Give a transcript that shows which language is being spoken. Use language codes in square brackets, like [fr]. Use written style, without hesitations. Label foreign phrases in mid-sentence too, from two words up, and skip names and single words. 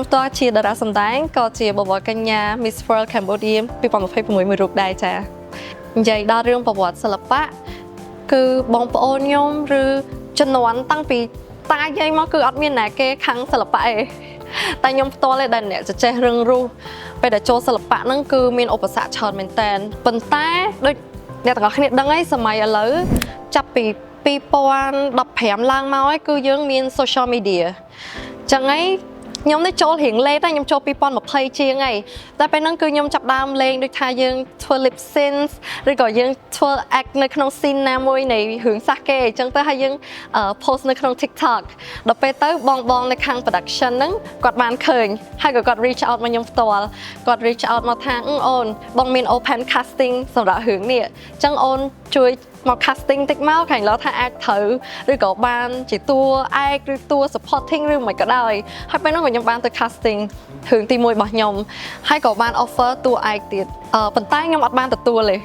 [km] ផ្ទាល់ជាតារាសម្ដែងក៏ជាបវរកញ្ញា Miss World Cambodia 2026មួយរូបដែរចានិយាយដល់រឿងប្រវត្តិសិល្បៈគឺបងប្អូនខ្ញុំឬជំនាន់តាំងពីតាយាយមកគឺអត់មានណាគេខាងសិល្បៈទេតែខ្ញុំផ្ទាល់ទេដែលអ្នកចេះរឿងរស់ពេលដែលចូលសិល្បៈហ្នឹងគឺមានឧបសគ្គច្រើនមែនតើប៉ុន្តែដូចអ្នកទាំងអស់គ្នាដឹងហើយសម័យឥឡូវចាប់ពី 2015ឡើងមកគឺយើងមាន [en] social media [km] ចឹងហើយខ្ញុំនេះចូលរៀងលេងតែខ្ញុំចូល2020ជាងហើយតែពេលហ្នឹងគឺខ្ញុំចាប់ដើមលេងដូចថាយើងធ្វើ [en] lip sync [km] ឬក៏យើងធ្វើ act នៅក្នុង scene ណាមួយនៃរឿងសះគេអញ្ចឹងទៅហើយយើង post នៅក្នុង TikTok ដល់ពេល ទៅបងនៅខាង production ហ្នឹងគាត់បានឃើញហើយក៏គាត់ [en] reach out [km] មកខ្ញុំផ្ទាល់គាត់ [en] reach out [km] មកថាអូនបងមាន [en] open casting [km] សម្រាប់រឿងនេះអញ្ចឹងអូនជួយមក casting តិចមកខាងឡោថាអាចត្រូវឬក៏បាន ជាតួឯកឬតួ supporting ឬមិនក៏ដោយហើយពេលនោះខ្ញុំបានទៅ casting រឿងទី1របស់ខ្ញុំហើយក៏បាន offer តួឯកទៀតប៉ុន្តែខ្ញុំអត់បានទទួលទេ